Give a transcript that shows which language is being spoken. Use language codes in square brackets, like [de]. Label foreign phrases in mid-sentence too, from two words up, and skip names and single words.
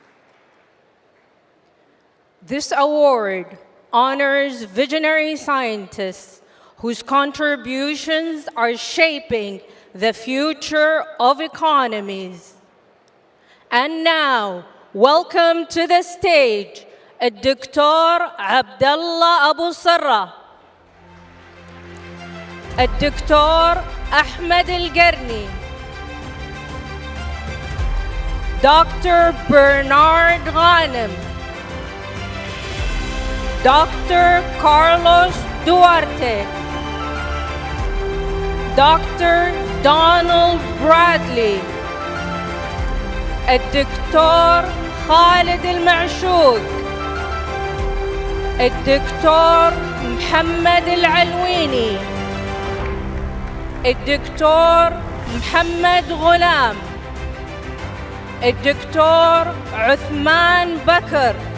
[en] This award honors visionary scientists whose contributions are shaping the future of economies. And now, welcome to the stage, [ar] الدكتور عبد الله أبو سرة، الدكتور أحمد القرني، [en] Dr. Bernard Ghanem, Dr. Carlos Duarte, Dr. Donald Bradley، [ar] الدكتور خالد المعشوق، الدكتور محمد العلويني، الدكتور محمد غلام، الدكتور عثمان بكر،